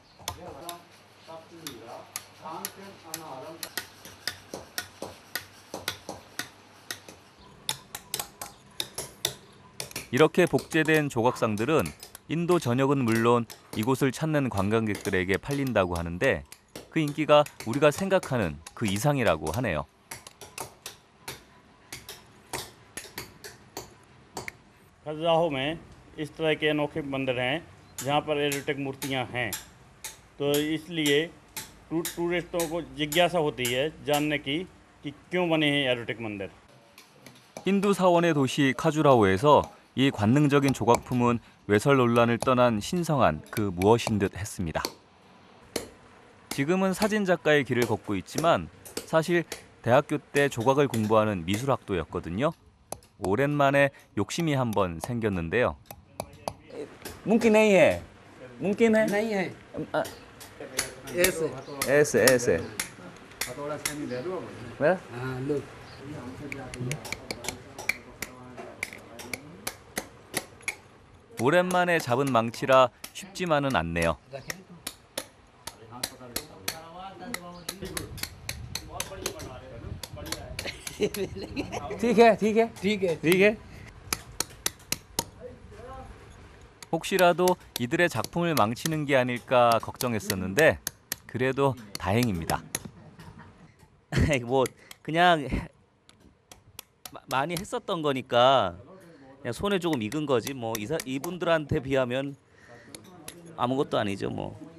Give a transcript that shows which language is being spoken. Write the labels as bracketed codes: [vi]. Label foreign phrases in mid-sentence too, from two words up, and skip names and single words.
[ko] 이렇게 복제된 조각상들은 인도 전역은 물론 이곳을 찾는 관광객들에게 팔린다고 하는데 그 인기가 우리가 생각하는 그 이상이라고 하네요. [hi] खजुराहो में इस तरह के अनोखे मंदिर हैं जहाँ पर एरोटिक मूर्तियाँ हैं, तो इसलिए टूरिस्टों को जिज्ञासा होती है जानने की कि क्यों बने हैं एरोटिक मंदिर। [ko] 힌두 사원의 도시 카주라호에서 이 관능적인 조각품은 외설 논란을 떠난 신성한 그 무엇인 듯 했습니다. 지금은 사진 작가의 길을 걷고 있지만 사실 대학교 때 조각을 공부하는 미술학도였거든요. 오랜만에 욕심이 한번 생겼는데요. [hi] 뭉킨 नहीं है, 뭉킨 है? नहीं है ऐसे ऐसे ऐसे. 왜? हाँ look [ko] 오랜만에 잡은 망치라 쉽지만은 않네요. [hi] ठीक है, ठीक है, ठीक है ठीक है. [ko] 혹시라도 이들의 작품을 망치는 게 아닐까 걱정했었는데 그래도 다행입니다. 뭐 그냥 많이 했었던 거니까 그냥 손에 조금 익은 거지 뭐 이분들한테 비하면 아무것도 아니죠 뭐.